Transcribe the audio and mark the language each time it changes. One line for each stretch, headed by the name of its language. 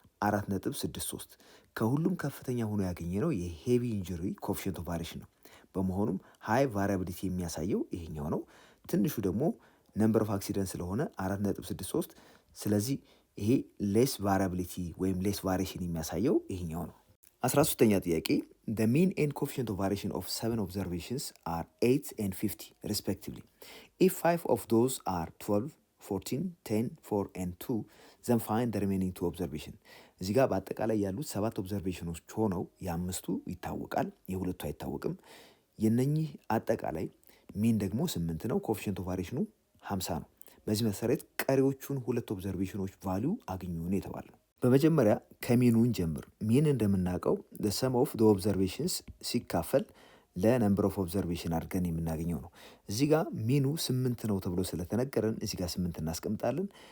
Amharic: 4.63። ከሁሉም ከፍተኛ ሆኖ ያገኘ ነው የሄቪ ኢንጁሪ ኮፊሽንት ኦፍ ቫሪዬሽን ነው። በመሆኑም ሃይ ቫሪያቢሊቲ የሚያሳየው ይሄኛው ነው። ትንሹ ደግሞ ነምበር ኦፍ አክሲደንት ስለሆነ 4.63። ስለዚህ ይሄ ሌስ ቫሪያቢሊቲ ወይም ሌስ ቫሪዬሽን የሚያሳየው ይሄኛው ነው። 13ኛ ጥያቄ
English: the mean and coefficient of variation of 7 observations are 8 and 50 respectively. If 5 of those are 12, 14, 10, 4 and 2 then find the remaining 2 observation.
Amharic: እዚህ ጋር በአጠቃላይ ያሉት 7 ኦብዘርቬሽኖች ሆነው የአምስቱ ይታወቃል፣ የሁለቱ አይታወቅም። የነኚህ አጠቃላይ ሚን ደግሞ 8 ነው። ኮፊሽንት ኦፍ ቫሪዬሽኑ 50 ነው። በዚህ መሰረት ቀሪዎቹን ሁለት ኦብዘርቬሽኖች ቫሊዩ አግኙን የተባለ ነው። በመጀመሪያ ከሚኑን ጀምር። ሚን እንደምናውቀው
English: the sum of the observations
Amharic: ሲካፈል ለነምበር ኦፍ ኦብዘርቬሽን አድርገን የምናገኘው ነው። እዚህ ጋር ሚኑ 8 ነው ተብሎ ስለተነገረን እዚህ ጋር 8 እናስቀምጣለን።